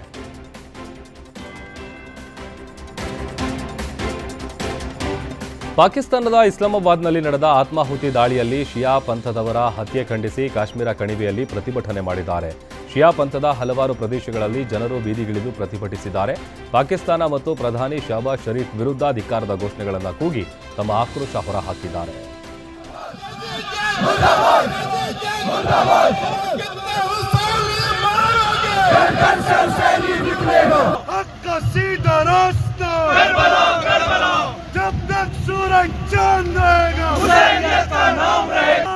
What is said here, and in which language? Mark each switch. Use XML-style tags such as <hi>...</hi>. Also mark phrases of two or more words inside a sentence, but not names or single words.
<kn>ಪಾಕಿಸ್ತಾನದ ಇಸ್ಲಾಮಾಬಾದ್ನಲ್ಲಿ ನಡೆದ ಆತ್ಮಾಹುತಿ ದಾಳಿಯಲ್ಲಿ ಶಿಯಾ ಪಂಥದವರ ಹತ್ಯೆ ಖಂಡಿಸಿ ಕಾಶ್ಮೀರ ಕಣಿವೆಯಲ್ಲಿ ಪ್ರತಿಭಟನೆ ಮಾಡಿದ್ದಾರೆ. ಶಿಯಾ ಪಂಥದ ಹಲವಾರು ಪ್ರದೇಶಗಳಲ್ಲಿ ಜನರು ಬೀದಿಗಿಳಿದು ಪ್ರತಿಭಟಿಸಿದ್ದಾರೆ. ಪಾಕಿಸ್ತಾನ ಮತ್ತು ಪ್ರಧಾನಿ ಶಹಬಾಜ್ ಶರೀಫ್ ವಿರುದ್ಧ ಧಿಕ್ಕಾರದ ಘೋಷಣೆಗಳನ್ನು ಕೂಗಿ ತಮ್ಮ ಆಕ್ರೋಶ ಹೊರಹಾಕಿದ್ದಾರೆ.</kn> <hi>जब तक सूरज चांद रहेगा हुसैनियत का नाम रहेगा।</hi>